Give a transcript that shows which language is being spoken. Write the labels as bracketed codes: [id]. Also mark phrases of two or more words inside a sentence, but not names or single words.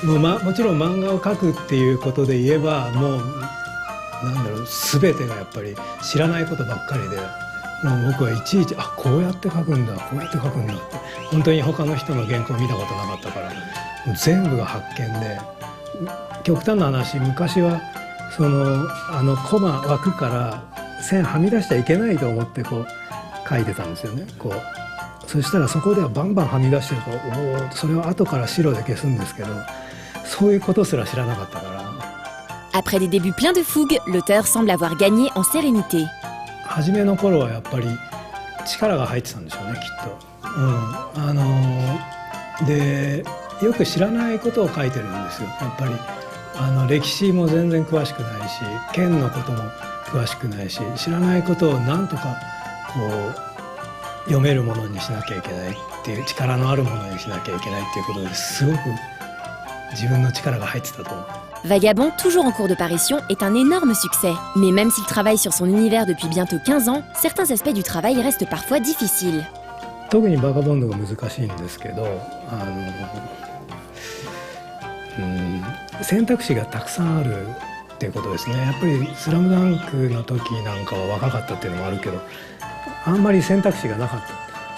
[ja] もちろん漫画を描くっていうことで言えばもうなんだろう全てがやっぱり知らないことばっかりで、もう僕はいちいちこうやって描くんだこうやって描くんだって本当に他の人の原稿を見たことなかったからもう全部が発見で、極端な話昔はそのコマ枠から線はみ出しちゃいけないと思ってこう書いてたんですよね。こうそしたらそこではバンバンはみ出してるからそれを後から白で消すんですけど、そういうことすら知らなかったから。 [fr] Après des débuts pleins de fougue, l'auteur semble avoir gagné en sérénité. [ja] 初めの頃はやっぱり力が入ってたんでしょうね、きっと。でよく知らないことを書いてるんですよ、やっぱり。歴史も全然詳しくないし、剣のことも詳しくないし、知らないことをなんとかこう読めるものにしなきゃいけないっていう、力のあるものにしなきゃいけないっていうことですごく自分の力が入ってたと思う。 [fr] Vagabond, toujours en cours de parution, est un énorme succès. Mais même s'il travaille sur son univers depuis bientôt 15 ans, certains aspects du travail restent parfois difficiles. [ja] 特にバガボンドが難しいんですけど、選択肢がたくさんあるっていうことですね。やっぱりスラムダンクの時なんかは若かったっていうのもあるけど、あんまり選択肢がなかった。